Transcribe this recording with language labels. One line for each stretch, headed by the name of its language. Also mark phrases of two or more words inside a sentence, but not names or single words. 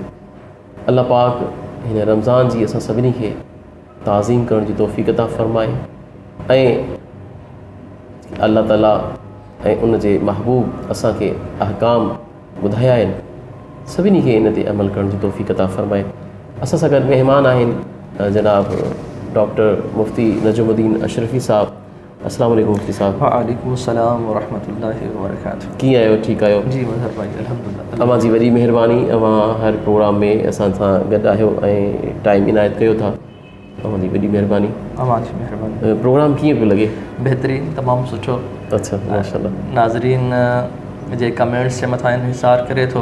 Sindhi: अल्लाह पाक हिन रमज़ान जी असां सभिनी खे ताज़ीम करण जी तौफ़ीक़ अता फ़रमाए ऐं अल्लाह ताला ऐं उन जे महबूब असांखे अहकाम ॿुधाया आहिनि, सभिनी खे इन ते अमल करण जी तौफ़ीक़ अता फ़रमाए। असां सां गॾु महिमान आहिनि जनाब डॉक्टर मुफ्ती नजमुद्दीन अशरफ़ी साहब।
Arabic: السلام عليكم
Sindhi: मुफ्ती साहब।
Arabic: وعليكم السلام ورحمة الله وبركاته.
Sindhi: कीअं आहियो? ठीकु आहियो? जी मज़हर भाई, अल्हम्दुलिल्लाह। अव्हां जी वॾी महिरबानी, अव्हां हर प्रोग्राम में असां सां गॾु आहियो ऐं टाइम इनायत कयो था। अव्हां जी वॾी महिरबानी। अव्हां जी महिरबानी। प्रोग्राम कीअं पियो लॻे? बहितरीन, तमामु सुठो। अच्छा, माशाल्लाह। नाज़रीन जे कमेंट्स जे मथां इन्हिसार करे थो